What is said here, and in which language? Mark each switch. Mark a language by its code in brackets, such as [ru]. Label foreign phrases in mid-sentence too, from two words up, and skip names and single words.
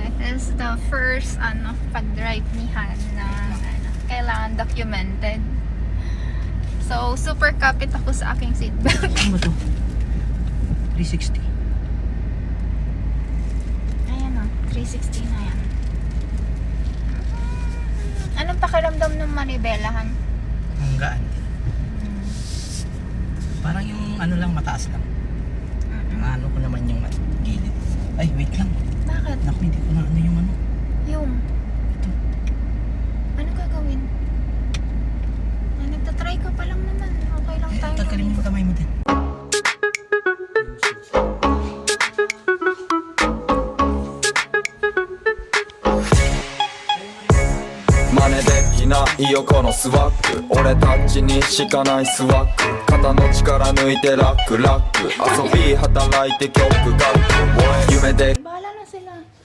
[en] is the first [tl] pag-drive ni Han na kailangan documented. So, super kapit ako sa aking seatbelt. Ano ba to? 360. Ayan o, 360 na yan. Anong pakiramdam ng Manibela, Han? Ang gaan. Parang yung ano lang, mataas lang. Ano ko naman yung gilid. Ay, wait lang. Bakit? Naku, hindi ko na ano yung ano. Yung? Ito. Ano gagawin? Nagtatry ka pa lang naman. Okay lang tayo. Tanggalin mo yung kamay mo din. [ja] 真似できないよこのスワッグ俺たちにしかないスワッグ肩の力抜いてラックラック遊び働いて曲書く夢で [tl] Bahala na sila.